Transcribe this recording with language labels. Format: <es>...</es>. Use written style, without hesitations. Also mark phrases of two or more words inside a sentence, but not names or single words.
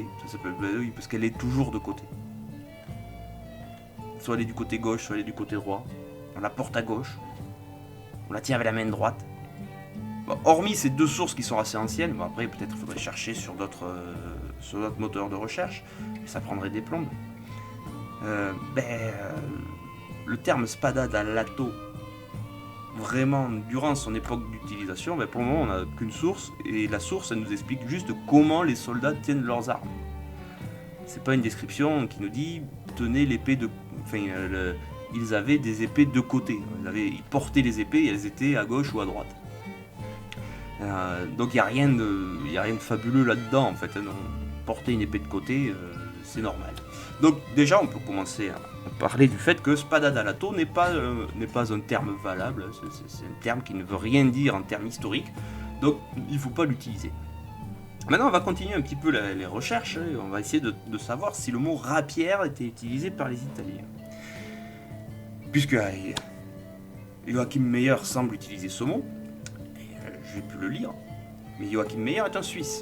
<fr>Ça s'appelle, oui, parce qu'elle est toujours de côté. Soit elle est du côté gauche, soit elle est du côté droit. On la porte à gauche. On la tient avec la main droite. Bon, hormis ces 2 sources qui sont assez anciennes, bon, après peut-être il faudrait chercher sur d'autres moteurs de recherche. Ça prendrait des plombes. Le terme</fr> <it>spada dal lato,</it> <fr>vraiment durant son époque d'utilisation, pour le moment on n'a qu'une source. Et la source elle nous explique juste comment les soldats tiennent leurs armes. C'est pas une description qui nous dit tenez l'épée de... Enfin, ils avaient des épées de côté. Ils portaient les épées et elles étaient à gauche ou à droite. Donc il n'y a rien de fabuleux là-dedans en fait. Porter une épée de côté, c'est normal. Donc déjà on peut commencer à parler du fait que</fr> <it>spada dal lato</it> <fr>n'est pas un terme valable. C'est un terme qui ne veut rien dire en termes historiques. Donc il ne faut pas l'utiliser. Maintenant, on va continuer un petit peu les recherches et on va essayer de savoir si le mot rapière était utilisé par les Italiens. Puisque Joachim Meyer semble utiliser ce mot, et j'ai pu le lire, mais Joachim Meyer est un Suisse.</fr>